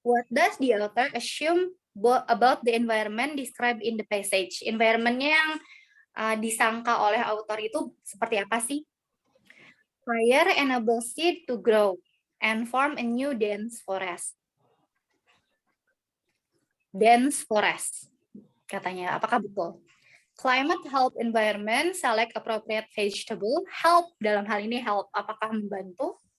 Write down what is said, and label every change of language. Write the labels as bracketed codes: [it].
[en] What does the author assume about the environment described in the passage? [id] Environment-nya yang disangka oleh author itu seperti apa sih? [en] Fire enables seed to grow and form a new dense forest. Dense forest, [id] katanya. Apakah betul? [en] Climate help environment select appropriate vegetable. [id] Help dalam hal ini help. Apakah membantu?